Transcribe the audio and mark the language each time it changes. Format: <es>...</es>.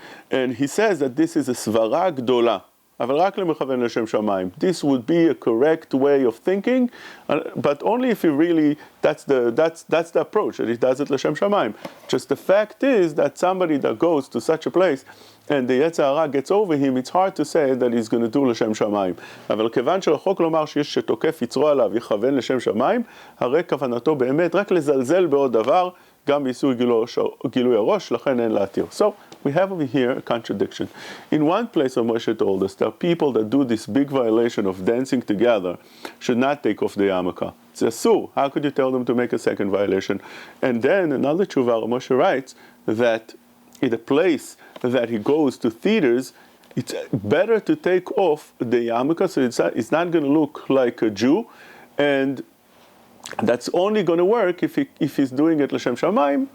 <en>And he says that this is a svara gdola,</en> <he>אבל רק למכוון לשם שמיים.</he> <en>This would be a correct way of thinking, but only if you really, that's the approach, that he does it לשם שמיים. Just the fact is that somebody that goes to such a place, and the יצר הרע gets over him, it's hard to say that he's going to do לשם שמיים.</en> <he>אבל כיוון שלחוק לומר שיש שתוקף יצרו עליו יכוון לשם שמיים, הרי כוונתו באמת רק לזלזל בעוד דבר, גם באיסור גילוי הראש, לכן אין להתיר.</he> <en>So, we have over here a contradiction. In one place, Moshe told us that people that do this big violation of dancing together should not take off the yarmulke. It's asur. How could you tell them to make a second violation? And then another tshuva, Moshe writes that in a place that he goes to theaters, it's better to take off the yarmulke, so it's not going to look like a Jew, and that's only going to work if he's doing it l'shem shamayim.</en>